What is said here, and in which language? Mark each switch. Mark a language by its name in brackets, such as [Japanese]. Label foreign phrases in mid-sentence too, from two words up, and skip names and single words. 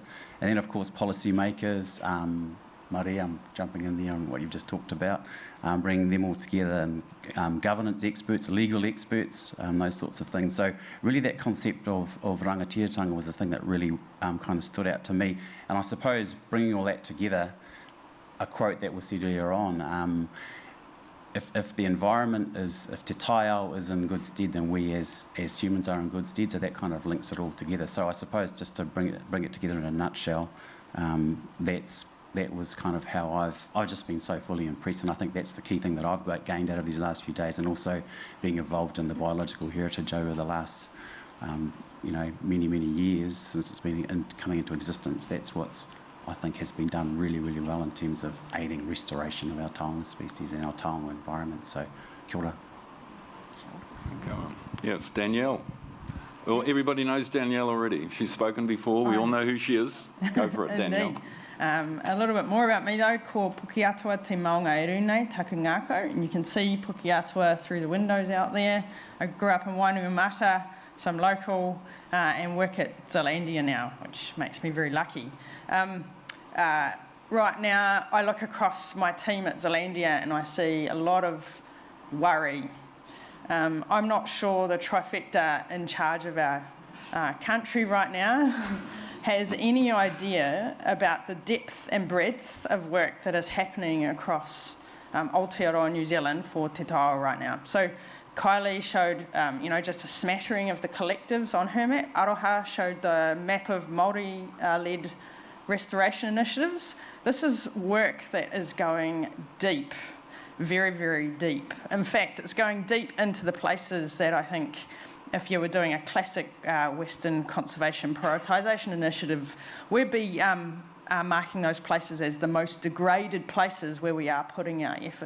[English] And then, of course, policymakers, Maria, I'm jumping in there on what you've just talked about, bringing them all together, and governance experts, legal experts, those sorts of things. So really that concept of rangatiratanga was the thing that really kind of stood out to me. And I suppose bringing all that together, a quote that was said earlier on, if the environment if [Māori] te taiao [English] is in good stead, then we as humans are in good stead. So that kind of links it all together. So I suppose just to bring it together in a nutshell, that was kind of how I've just been so fully impressed, and I think that's the key thing that I've gained out of these last few days, and also being involved in the biological heritage over the last many years since it's been coming into existence. That's what's I think has been done really, really well in terms of aiding restoration of our taonga species and our taonga environment. So, [Māori] kia ora. [English] Yes, Danielle. Well, everybody knows Danielle already. She's spoken before. We all know who she is. Go for it, Danielle. A little bit more about me though. [Māori] Ko Pukeatua te maunga e runei, taku ngākau, [English] and you can see Pukeatua through the windows out there. I grew up in Whanganui-a-Tara, so I'm local and work at Zealandia now, which makes me very lucky. Right now, I look across my team at Zealandia and I see a lot of worry. I'm not sure the trifecta in charge of our country right now has any idea about the depth and breadth of work that is happening across Aotearoa, New Zealand for [Māori] te taiao [English] right now. So Kylie showed, just a smattering of the collectives on her map. Aroha showed the map of Māori-led restoration initiatives. This is work that is going deep, very, very deep. In fact, it's going deep into the places that I think if you were doing a classic Western conservation prioritisation initiative, we'd be marking those places as the most degraded places where we are putting our effort.